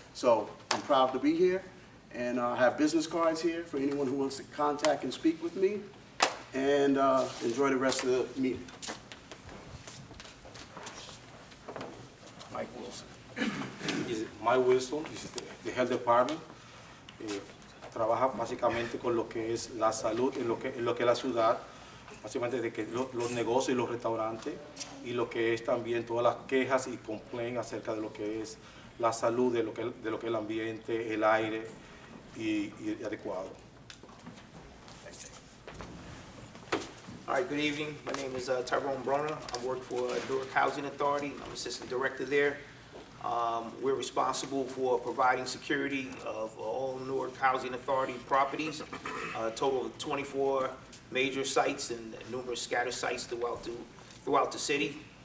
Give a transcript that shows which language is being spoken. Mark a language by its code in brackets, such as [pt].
[en] So I'm proud to be here, and I have business cards here for anyone who wants to contact and speak with me, and enjoy the rest of the meeting. Mike Wilson. Mike Wilson, the Health Department. [es] Trabaja básicamente con lo que es la salud en lo que es la ciudad, básicamente de que los negocios y los restaurantes, y lo que es también todas las quejas y complaints acerca de lo que es la salud, de lo que es el ambiente, el aire y adecuado. [en] All right, good evening. My name is Tyrone Broner. I work for Newark Housing Authority. I'm Assistant Director there. We're responsible for providing security of all Newark Housing Authority properties, a total of 24 major sites and numerous scattered sites throughout the city.